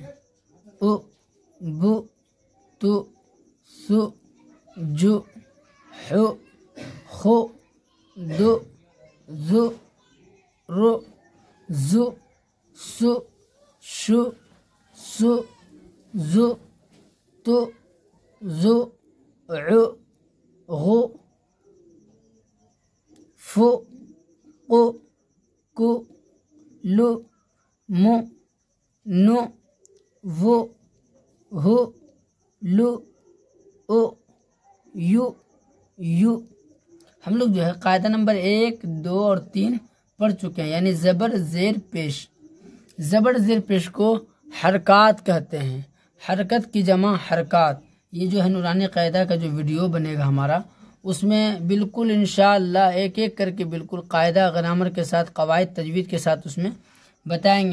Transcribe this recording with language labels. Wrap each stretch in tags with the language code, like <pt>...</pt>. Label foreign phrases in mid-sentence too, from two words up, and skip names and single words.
<ar>او بو تو سو جو حو خو دو زو رو زو سو شو سو زو تو زو عو غو فو قو کو لو مو نو وہ ہو لو او یو یو.</ar> <ur>ہم لوگ جو ہے قاعدہ نمبر 1 2 اور 3 پڑھ چکے ہیں. یعنی زبر زیر پیش. زبر زیر پیش کو حرکات کہتے ہیں، حرکت کی جمع حرکات. یہ جو ہے نورانی قاعدہ کا جو ویڈیو بنے گا ہمارا، اس میں بالکل انشاءاللہ ایک ایک کر کے بالکل قاعدہ گرامر کے ساتھ، قواعد تجوید کے ساتھ اس میں بتائیں گے.</ur>